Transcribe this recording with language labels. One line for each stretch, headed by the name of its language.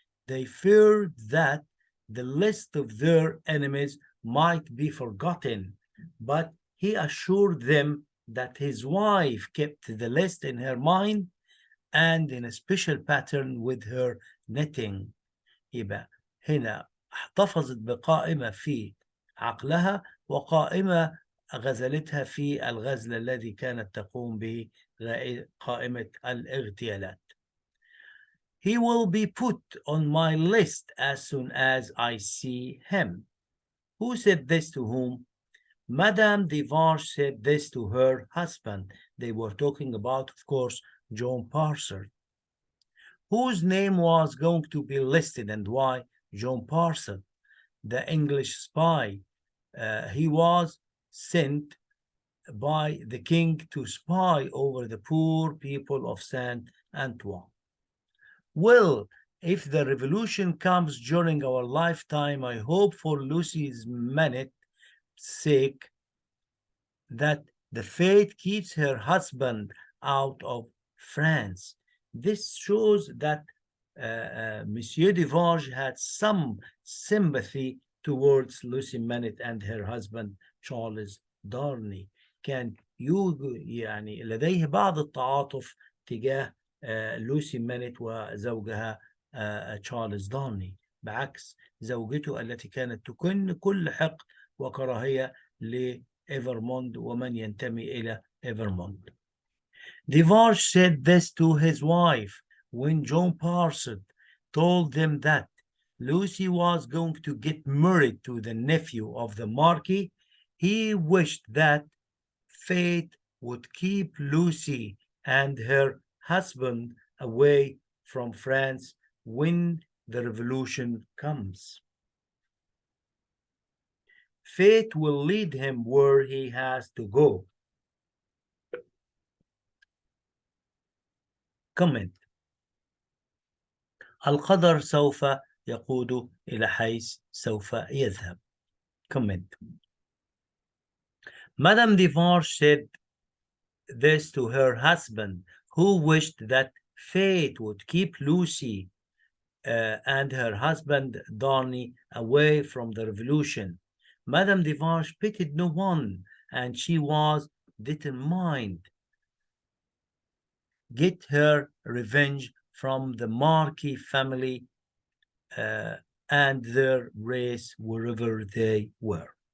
English: They feared that the list of their enemies might be forgotten, but he assured them that his wife kept the list in her mind and in a special pattern with her knitting.
Arabic: يبقى هنا احتفظت بقائمة في عقلها وقائمة غزلتها في الغزل الذي كانت تقوم به قائمة الاغتيالات.
English: He will be put on my list as soon as I see him. Who said this to whom? Madame Defarge said this to her husband. They were talking about, of course, John Parsard. Whose name was going to be listed and why? John Parsard, the English spy. He was sent by the king to spy over the poor people of Saint-Antoine. Well, if the revolution comes during our lifetime, I hope for Lucy's Manett's sake that the fate keeps her husband out of France. This shows that Monsieur Defarge had some sympathy towards Lucy Manett and her husband Charles Darnley.
Arabic: كان يعني لديه بعض التعاطف تجاه لوسي مانيت وزوجها تشارلز دارني، بعكس زوجته التي كانت تكن كل حقد وكراهية لإيفرموند ومن ينتمي إلى إيفرموند.
English: Defarge said this to his wife when John Parsard told them that Lucy was going to get married to the nephew of the Marquis. He wished that fate would keep Lucy and her husband away from France when the revolution comes. Fate will lead him where he has to go. Comment.
Arabic: القدر سوف يقود إلى حيث سوف يذهب.
English: Comment. Madame Defarge said this to her husband, who wished that fate would keep Lucy and her husband Darnley away from the revolution. Madame Defarge pitied no one, and she was determined to get her revenge from the Marquis family and their race wherever they were.